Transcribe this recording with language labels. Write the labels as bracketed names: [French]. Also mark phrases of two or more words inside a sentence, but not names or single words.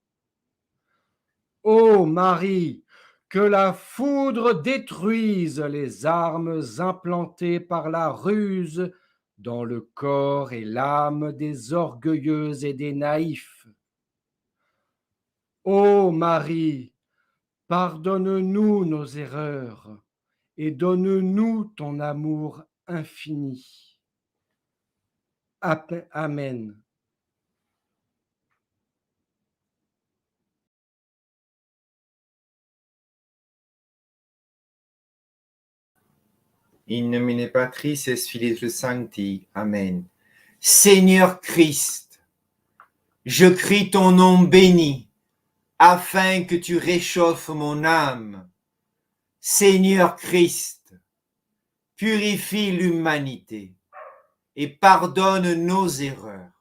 [French] Ô Marie, que la foudre détruise les armes implantées par la ruse dans le corps et l'âme des orgueilleux et des naïfs. Ô Marie, pardonne-nous nos erreurs et donne-nous ton amour infini. Amen. [Latin] In nomine Patris et Filii Sancti. [French] Amen. Seigneur Christ, je crie ton nom béni, afin que tu réchauffes mon âme. Seigneur Christ, purifie l'humanité et pardonne nos erreurs.